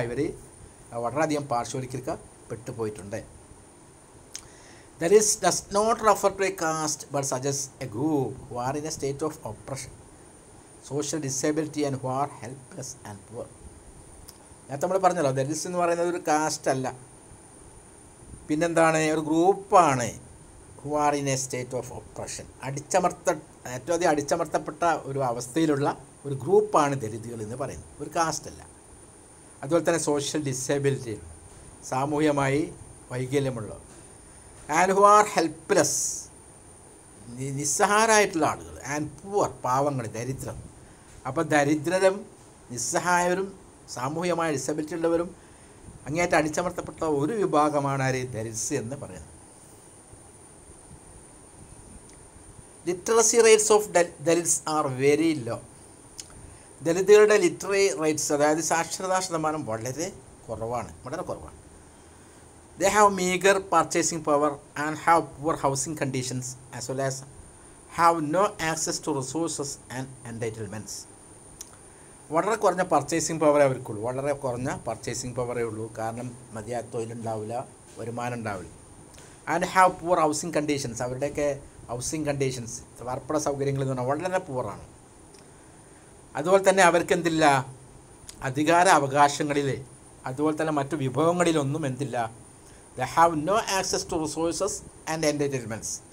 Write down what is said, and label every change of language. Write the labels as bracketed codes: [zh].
[ml] ഇവർ വളരെയധികം പാർശ്വവൽക്കരിക്കപ്പെട്ടു പോയിട്ടുണ്ട്. [en] That does not refer to a caste but suggests a group who are in a state of oppression, social disability and who are helpless and poor. [ml] നേരത്തെ നമ്മൾ പറഞ്ഞല്ലോ, ദലിറ്റ്സ് എന്ന് പറയുന്നത് ഒരു കാസ്റ്റ് അല്ല, പിന്നെന്താണ്? ഒരു ഗ്രൂപ്പാണ്. Who are in A state of oppression, ഏറ്റവും അധികം അടിച്ചമർത്തപ്പെട്ട ഒരു അവസ്ഥയിലുള്ള ഒരു ഗ്രൂപ്പാണ് ദലിതുകൾ എന്ന് പറയുന്നത്, ഒരു കാസ്റ്റ് അല്ല. അതുപോലെ തന്നെ സോഷ്യൽ ഡിസേബിലിറ്റി, സാമൂഹികമായി വൈകല്യമുള്ളവർ. [en] and who are helpless, [ml] നിസ്സഹായരായിട്ടുള്ള ആളുകൾ. [en] and poor, [ml] പാവങ്ങൾ, ദരിദ്രം. അപ്പോൾ ദരിദ്രരും നിസ്സഹായരും സാമൂഹികമായ ഡിസബിലിറ്റി ഉള്ളവരും അങ്ങേയറ്റം അടിച്ചമർത്തപ്പെട്ട ഒരു വിഭാഗമാണ് ആര്? ദലിത്സ് എന്ന് പറയുന്നത്. [en] Literacy rates of Dalits are very low. [ml] ദലിതുകളുടെ literary rates, അതായത് സാക്ഷരതാ ശതമാനം വളരെ കുറവാണ്. [en] They have meager purchasing power and have poor housing conditions, as well as have no access to resources and entitlements. [ml] വളരെ കുറഞ്ഞ പർച്ചേസിങ് പവറേ അവർക്കുള്ളൂ. വളരെ കുറഞ്ഞ പർച്ചേസിങ് പവറേ ഉള്ളൂ. കാരണം മതിയായ തൊഴിലുണ്ടാവില്ല, വരുമാനം ഉണ്ടാവില്ല. [en] And have poor housing conditions. [ml] അവരുടെയൊക്കെ ഹൗസിങ് കണ്ടീഷൻസ്, പാർപ്പിട സൗകര്യങ്ങൾ എന്ന് പറഞ്ഞാൽ വളരെ പൂറാണ്. അതുപോലെ തന്നെ അവർക്ക് എന്തില്ല? അധികാര അവകാശങ്ങളിൽ, അതുപോലെ തന്നെ മറ്റു വിഭവങ്ങളിലൊന്നും എന്തില്ല? [en] They have no access to resources and entitlements.